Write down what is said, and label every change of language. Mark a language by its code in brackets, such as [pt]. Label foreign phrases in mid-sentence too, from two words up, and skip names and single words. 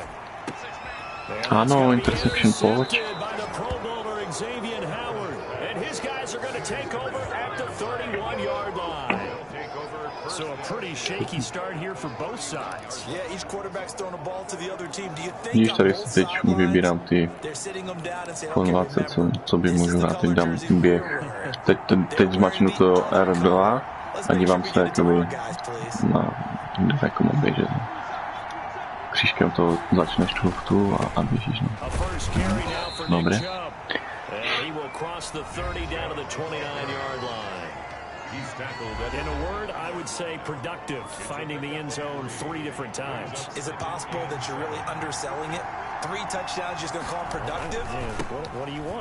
[cs] Ano, interception pojď. [en] And his guys are going to take over at the 31-yard line. So a pretty shaky start here for both sides. Yeah, each quarterback's throwing a ball to the other team. Do you think [cs] Vidíš, tady si teď vybírám ty formace, co by můžu hrát. Teď dám běh. Teď zmačnu to R2 a dívám se jakoby na kde jako mám běžet. Křížkem to začneš tu a běžíš. No. Dobré. [en] He's tackled. In a word, I would say productive, finding the end zone 3 different times. Is it possible that you're really underselling it? 3 touchdowns, just going to call him productive? What do you want?